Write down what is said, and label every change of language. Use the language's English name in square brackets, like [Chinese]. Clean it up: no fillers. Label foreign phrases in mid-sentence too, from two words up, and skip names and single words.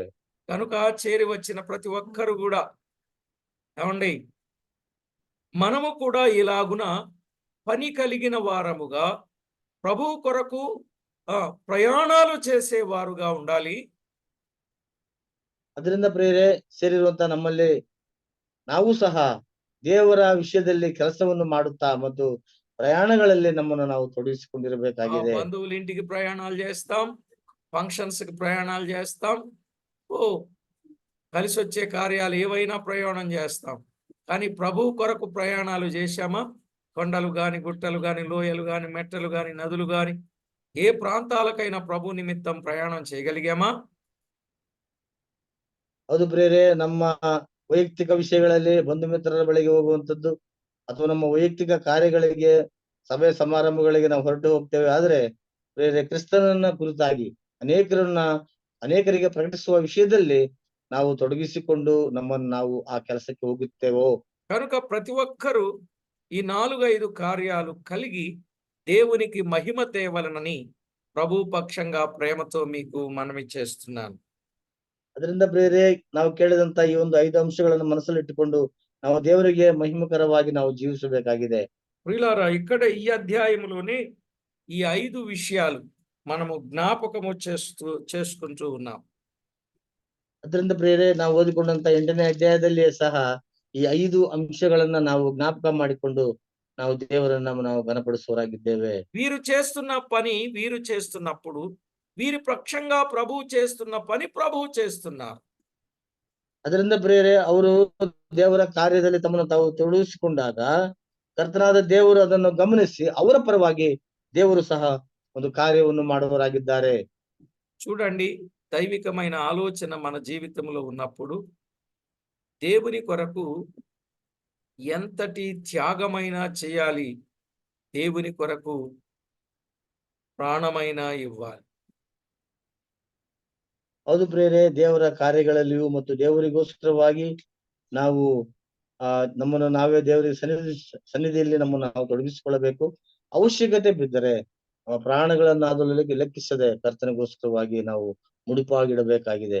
[Telugu] కనుక చేరి వచ్చిన ప్రతి ఒక్కరు కూడా ఏమండి, మనము కూడా ఇలాగున పని కలిగిన వారముగా ప్రభువు కొరకు ప్రయాణాలు చేసేవారుగా ఉండాలి. [Kannada] ಅದರಿಂದ ಪ್ರಿಯರೇ, ಸೇರಿರುವಂತ ನಮ್ಮಲ್ಲಿ ನಾವು ಸಹ ದೇವರ ವಿಷಯದಲ್ಲಿ ಕೆಲಸವನ್ನು ಮಾಡುತ್ತಾ ಮತ್ತು ప్రయాణಗಳಲ್ಲಿ నమ్మను ನಾವು ತೊಡಗಿಸಿಕೊಂಡಿರಬೇಕಾಗಿದೆ. [Telugu] బంధువుల ఇంటికి ప్రయాణాలు చేస్తాం, ఫంక్షన్స్ కి ప్రయాణాలు చేస్తాం, కలిసి వచ్చే కార్యాలు ఏవైనా ప్రయాణం చేస్తాం. కానీ ప్రభు కొరకు ప్రయాణాలు చేశామా? కొండలు గాని, గుట్టలు గాని, లోయలు గాని, మెట్టలు గాని, నదులు గాని, ఏ ప్రాంతాలకైనా ప్రభు నిమిత్తం ప్రయాణం చేయగలిగామా? [Kannada] ಹೌದು ಪ್ರಿಯರೇ, ನಮ್ಮ ವೈಯಕ್ತಿಕ ವಿಷಯಗಳಲ್ಲಿ ಬಂಧು ಮಿತ್ರರ ಬಳಿಗೆ ಹೋಗುವಂತದ್ದು ಅಥವಾ ನಮ್ಮ ವೈಯಕ್ತಿಕ ಕಾರ್ಯಗಳಿಗೆ, ಸಭೆ ಸಮಾರಂಭಗಳಿಗೆ ನಾವು ಹೊರಟು ಹೋಗ್ತೇವೆ. ಆದ್ರೆ ಪ್ರಿಯರೇ, ಕ್ರಿಸ್ತನನ್ನ ಕುರಿತಾಗಿ ಅನೇಕರಿಗೆ ಪ್ರಕಟಿಸುವ ವಿಷಯದಲ್ಲಿ ನಾವು ತೊಡಗಿಸಿಕೊಂಡು ನಮ್ಮನ್ನು ನಾವು ಆ ಕೆಲಸಕ್ಕೆ ಹೋಗುತ್ತೇವೋ. [Telugu] కనుక ప్రతి ఒక్కరూ ఈ 4-5 కార్యాలు కలిగి దేవునికి మహిమ తేవలనని ప్రభు పక్షంగా ప్రేమతో మీకు మనవి చేస్తున్నాను. [Kannada] ಅದರಿಂದ ಪ್ರಿಯರೇ, ನಾವು ಕೇಳಿದಂತ ಈ ಒಂದು 5 ಅಂಶಗಳನ್ನು ಮನಸ್ಸಲ್ಲಿಟ್ಟುಕೊಂಡು ನಾವು ದೇವರಿಗೆ ಮಹಿಮಕರವಾಗಿ ನಾವು ಜೀವಿಸಬೇಕಾಗಿದೆ. [Telugu] ప్రియులారా, ఇక్కడ ఈ అధ్యాయంలోనే ఈ 5 విషయాలు మనము జ్ఞాపకము చేసుకుంటూ ఉన్నాం. [Kannada] ಅದರಿಂದ ಪ್ರಿಯರೇ, ನಾವು ಓದಿಕೊಂಡಂತ 8ನೇ ಅಧ್ಯಾಯದಲ್ಲಿ ಸಹ ಈ 5 ಅಂಶಗಳನ್ನ ನಾವು ಜ್ಞಾಪಕ ಮಾಡಿಕೊಂಡು ನಾವು ದೇವರನ್ನ ನಾವು ಘನಪಡಿಸುವರಾಗಿದ್ದೇವೆ. [Telugu] వీరు చేస్తున్న పని వీరు చేస్తున్నప్పుడు వీరి పక్షంగా ప్రభువు చేస్తున్న పని ప్రభువు చేస్తున్నారు. [Kannada] ಅದರಿಂದ ಪ್ರಿಯರೇ, ಅವರು ದೇವರ ಕಾರ್ಯದಲ್ಲಿ ತಮ್ಮನ್ನು ತಾವು ತೊಡಗಿಸಿಕೊಂಡಾಗ ಕರ್ತನಾದ ದೇವರು ಅದನ್ನು ಗಮನಿಸಿ ಅವರ ಪರವಾಗಿ ದೇವರು ಸಹ ಒಂದು ಕಾರ್ಯವನ್ನು ಮಾಡುವವರಾಗಿದ್ದಾರೆ. [Telugu] చూడండి, దైవికమైన ఆలోచన మన జీవితంలో ఉన్నప్పుడు దేవుని కొరకు ఎంతటి త్యాగమైనా చేయాలి, దేవుని కొరకు ప్రాణమైనా ఇవ్వాలి. [Kannada] ಹೌದು ಪ್ರಿಯರೇ, ದೇವರ ಕಾರ್ಯಗಳಲ್ಲಿಯೂ ಮತ್ತು ದೇವರಿಗೋಸ್ಕರವಾಗಿ ನಾವು ನಮ್ಮನ್ನು ನಾವೇ ದೇವರ ಸನ್ನಿಧಿಯಲ್ಲಿ ನಮ್ಮನ್ನು ನಾವು ತೊಡಗಿಸಿಕೊಳ್ಳಬೇಕು. ಅವಶ್ಯಕತೆ ಬಿದ್ದರೆ ಪ್ರಾಣಗಳನ್ನಾದರೂ ಲೆಕ್ಕಿಸದೆ ಕರ್ತನಿಗೋಸ್ಕರವಾಗಿ ನಾವು ಮುಡಿಪಾಗಿಡಬೇಕಾಗಿದೆ.